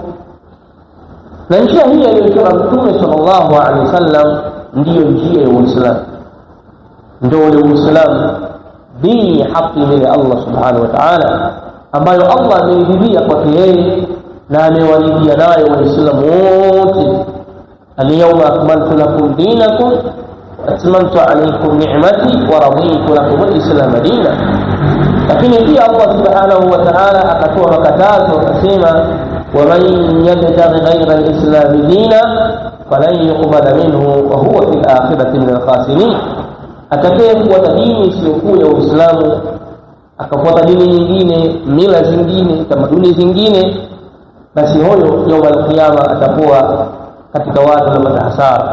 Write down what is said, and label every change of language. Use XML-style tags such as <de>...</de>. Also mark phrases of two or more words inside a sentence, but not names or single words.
<sw>Na njia hii aliyochora Mtume</sw> <ar>صلى الله عليه وسلم</ar> <sw>ndiyo njia ya Uislamu, ndio ule Uislamu, dini ya haki mbele</sw> <ar>الله سبحانه وتعالى,</ar> <sw>ambayo Allah ameridhia kwake yeye na amewaridhia nayo Waislamu wote.</sw> <ar>اليوم أكملت لكم دينكم وأتممت عليكم نعمتي ورضيت لكم الإسلام دينا.</ar> <sw>Lakini pia</sw> <ar>الله سبحانه وتعالى</ar> <sw>akatoa makatazo akasema</sw> <ar>ومن يبتغ غير الإسلام دينا فلن يقبل منه وهو في الآخرة من الخاسرين,</ar> <sw>atakayefuata dini isiyokuwa ya Uislamu akafuata dini nyingine, mila zingine, tamaduni zingine, basi huyo</sw> <ar>يوم القيامه</ar> <sw>atakuwa katika watu wa hasara.</sw>